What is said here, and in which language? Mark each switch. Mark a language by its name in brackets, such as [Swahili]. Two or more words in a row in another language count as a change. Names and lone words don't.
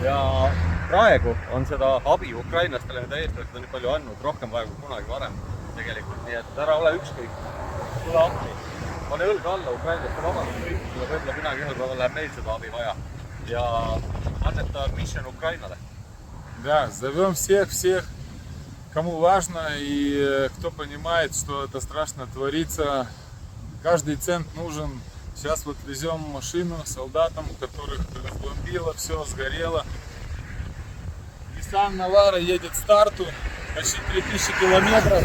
[Estonian] Ja praegu on seda abi ukrainlastele, mida eestlased on nii palju andnud, rohkem vaja kui kunagi varem tegelikult. Nii et ära ole ükskõik, tule appi. Pane õlga alla ukrainlaste vabandust kõik, ja võib-olla kunagi ühel päeval läheb meil seda abi vaja. Ja anneta mission Ukrainale. [Russian] Да, зовем всех, кому важно и кто понимает, что это страшно творится. Каждый цент нужен. Сейчас вот везем машину солдатам, у которых разбомбило, все сгорело. Nissan Navara едет к старту, почти 3000 километров.